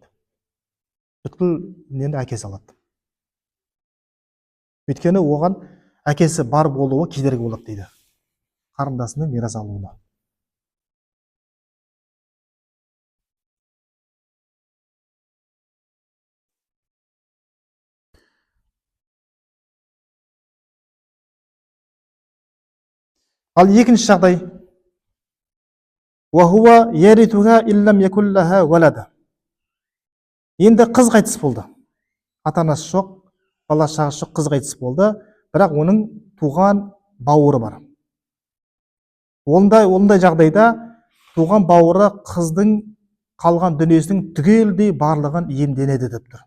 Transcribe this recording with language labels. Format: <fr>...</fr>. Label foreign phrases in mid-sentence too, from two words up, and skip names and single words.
<kk>Бүткіл нені әкесі алады. Өйткені оған әкесі бар болуы кедергі болады дейді, қарындасының мирас алуына. Ал екінші жағдай,</kk> <ar>وَهُوَ يَرِثُهَا إِن لَّمْ يَكُن لَّهَا وَلَدٌ.</ar> <kk>Енді қыз қайтыс болды. Ата-анасы жоқ, бала-шағасы жоқ, қыз қайтыс болды, бірақ оның туған бауыры бар. Ондай жағдайда туған бауыры қыздың қалған дүниесінің түгелдей барлығын иемденеді деп тұр.</kk>